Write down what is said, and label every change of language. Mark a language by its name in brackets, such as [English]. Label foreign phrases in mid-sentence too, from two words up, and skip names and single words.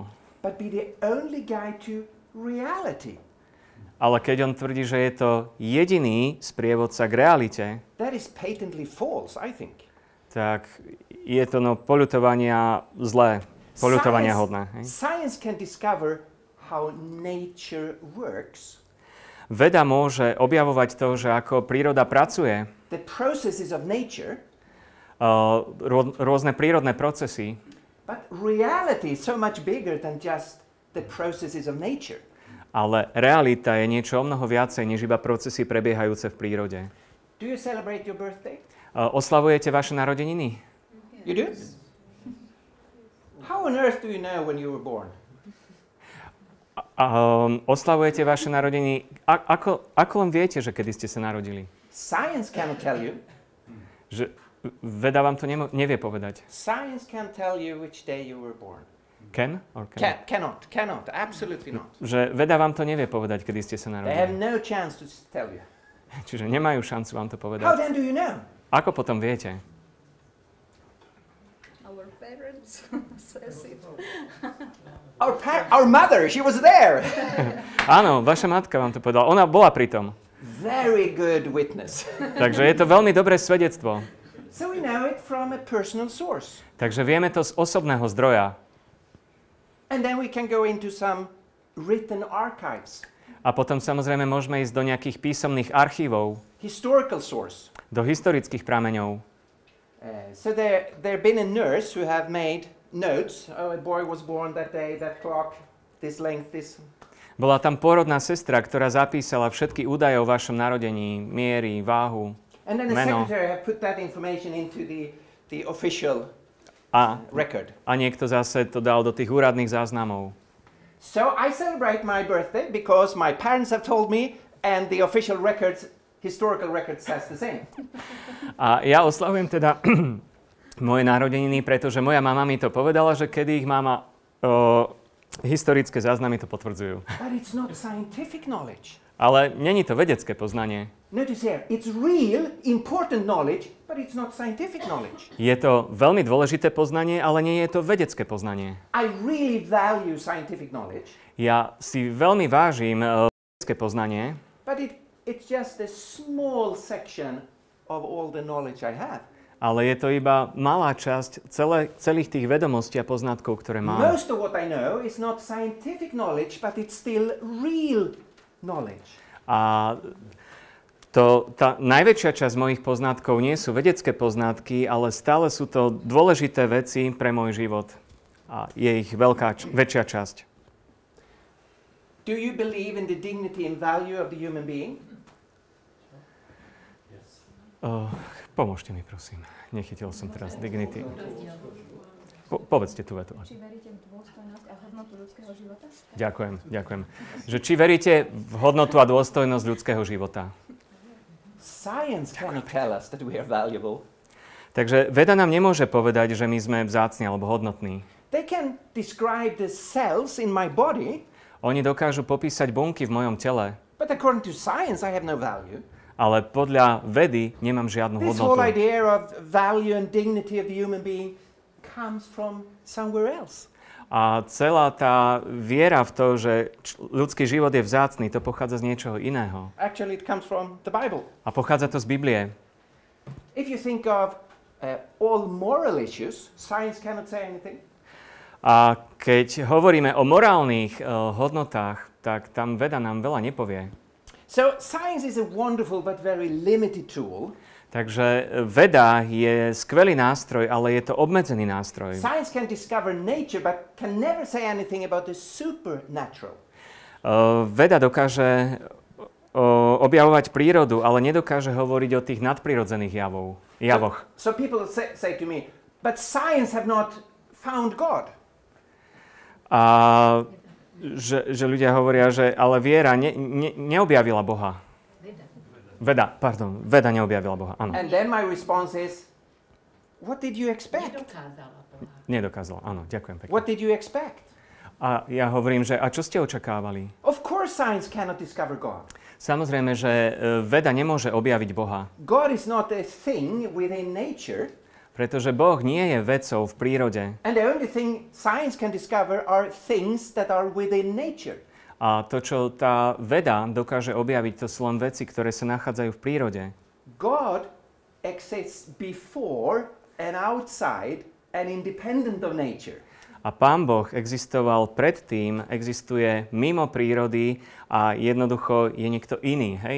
[English] But be the only guide to reality. [Slovak] Ale keď on tvrdí, že je to jediný sprievodca k realite, [English] that is patently false, I think. [Slovak] Tak je to poľutovania zlé, poľutovania hodné. [English] Science can discover how nature works. [Slovak] Veda môže objavovať to, že ako príroda pracuje. [English] The processes of nature. [Slovak] Rôzne prírodné procesy. [English] But reality is so much bigger than just the processes of nature. [Slovak] Ale realita je niečo o mnoho viacej, než iba procesy prebiehajúce v prírode. [English] Do you celebrate your birthday? [Slovak] Oslavujete vaše narodeniny? [English] You do? How on earth do you know when you were born? [Slovak] Oslavujete vaše narodeniny? Ako len viete, že kedy ste sa narodili? [English] Science cannot tell you. [Slovak] Že veda vám to nevie povedať. [English] Science can tell you which day you were born. Can or cannot? Cannot, absolutely not. [Slovak] Že veda vám to nevie povedať, kedy ste sa narodili. [English] They have no chance to tell you. [Slovak] Čiže nemajú šancu vám to povedať. [English] How then do you know? [Slovak] Ako potom viete? [English] Our parents says it. Our mother, she was there. [Slovak] Áno, vaša matka vám to povedala. Ona bola pri tom. [English] Very good witness. [Slovak] Takže je to veľmi dobré svedectvo. [English] So we know it from a personal source. [Slovak] Takže vieme to z osobného zdroja. [English] And then we can go into some written archives. [Slovak] A potom samozrejme môžeme ísť do nejakých písomných archívov. [English] Historical source. [Slovak] Do historických prameňov. [English] So there been a nurse who have made notes. Oh, a boy was born that day, that clock, this length, this. [Slovak] Bola tam pôrodná sestra, ktorá zapísala všetky údaje o vašom narodení, miery, váhu, [English] and then the [Slovak] meno. [English] secretary have put that information into the official record. [Slovak] A niekto zase to dal do tých úradných záznamov. [English] So I celebrate my birthday because my parents have told me and the official records, historical record says the same. [Slovak] A ja oslavujem teda moje narodeniny, pretože moja mama mi to povedala, že kedy ich mama historické záznamy to potvrdzujú. [English] But it's not scientific knowledge. [Slovak] Ale není to vedecké poznanie. [English] Notice here, it's real, important knowledge, but it's not scientific knowledge. [Slovak] Je to veľmi dôležité poznanie, ale nie je to vedecké poznanie. [English] I really value scientific knowledge. [Slovak] Ja si veľmi vážim vedecké poznanie, [English] but it's just a small section of all the knowledge I have. [Slovak] ale je to iba malá časť celých tých vedomostí a poznatkov, ktoré mám. [English] Most of what I know is not scientific knowledge, but it's still real knowledge. [Slovak] A tá najväčšia časť mojich poznatkov nie sú vedecké poznatky, ale stále sú to dôležité veci pre môj život. A je ich väčšia časť. [English] Do you believe in the dignity and value of the human being? [Slovak] Pomôžte mi, prosím. Nechytil som teraz dignity. Povedzte tú vetu. Či veríte v dôstojnosť a hodnotu ľudského života? Ďakujem. Že či veríte v hodnotu a dôstojnosť ľudského života? [English] Science cannot tell us that we are valuable. [Slovak] Takže veda nám nemôže povedať, že my sme vzácni alebo hodnotní. [English] They can describe the cells in my body. [Slovak] Oni dokážu popísať bunky v mojom tele. [English] But according to science, I have no value. [Slovak] Ale podľa vedy nemám žiadnu [English] This whole [Slovak] hodnotu. [English] idea of value and dignity of the human being comes from somewhere else. [Slovak] A celá tá viera v to, že ľudský život je vzácny, to pochádza z niečoho iného. [English] Actually, it comes from the Bible. [Slovak] A pochádza to z Biblie. [English] If you think of all moral issues, science cannot say anything. [Slovak] A keď hovoríme o morálnych hodnotách, tak tam veda nám veľa nepovie. [English] So science is a wonderful but very limited tool. [Slovak] Takže veda je skvelý nástroj, ale je to obmedzený nástroj. [English] Science can discover nature but can never say anything about the supernatural. [Slovak] Veda dokáže objavovať prírodu, ale nedokáže hovoriť o tých nadprirodzených javoch. [English] So people say to me, but science have not found God. [Slovak] A že ľudia hovoria, že ale viera neobjavila Boha. Veda neobjavila Boha, áno. [English] And then my response is, what did you expect? [Slovak] Nedokázala, áno, ďakujem pekne. [English] What did you expect? [Slovak] A ja hovorím, že a čo ste očakávali? [English] Of course science cannot discover God. [Slovak] Samozrejme, že veda nemôže objaviť Boha. [English] God is not a thing within nature. [Slovak] Pretože Boh nie je vecou v prírode. [English] And the only thing science can discover are things that are within nature. [Slovak] A to, čo tá veda dokáže objaviť, to sú len veci, ktoré sa nachádzajú v prírode. [English] God exists before and outside and independent of nature. [Slovak] A Pán Boh existoval predtým, existuje mimo prírody a jednoducho je niekto iný, hej?